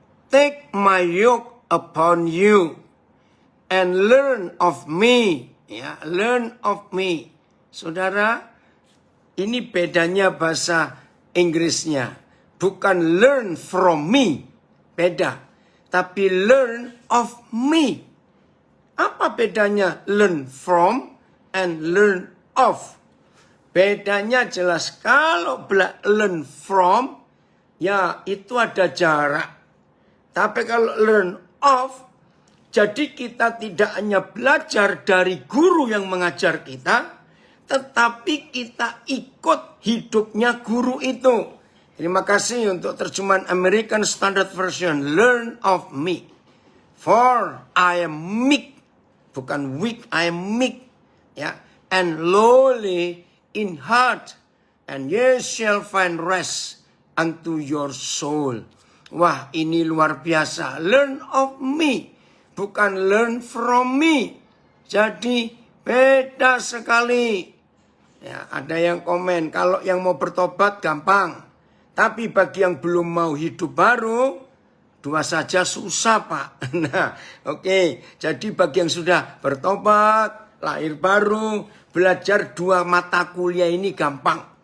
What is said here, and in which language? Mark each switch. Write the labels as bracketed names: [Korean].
[English] Take my yoke upon you and learn of me. [Indonesian] Ya, [English] learn of me. [Indonesian] Saudara, ini bedanya bahasa Inggrisnya. Bukan [English] learn from me. [Indonesian] Beda. Tapi [English] learn of me. [Indonesian] Apa bedanya [English] learn from and learn of? [Indonesian] Bedanya jelas, kalau learn from, ya itu ada jarak. Tapi kalau learn of, jadi kita tidak hanya belajar dari guru yang mengajar kita, tetapi kita ikut hidupnya guru itu. Terima kasih untuk terjemahan American Standard Version. [English] Learn of me. For I am meek. [Indonesian] Bukan [English] weak, I am meek. [Indonesian] Ya. [English] And lowly in heart, and ye shall find rest unto your soul. [Indonesian] Wah, ini luar biasa. [English] Learn of me, [Indonesian] bukan [English] learn from me. [Indonesian] Jadi beda sekali. Ya, ada yang komen, kalau yang mau bertobat gampang. Tapi bagi yang belum mau hidup baru, 2 saja susah, Pak. Nah, oke. Jadi bagi yang sudah bertobat, lahir baru, belajar 2 mata kuliah ini gampang.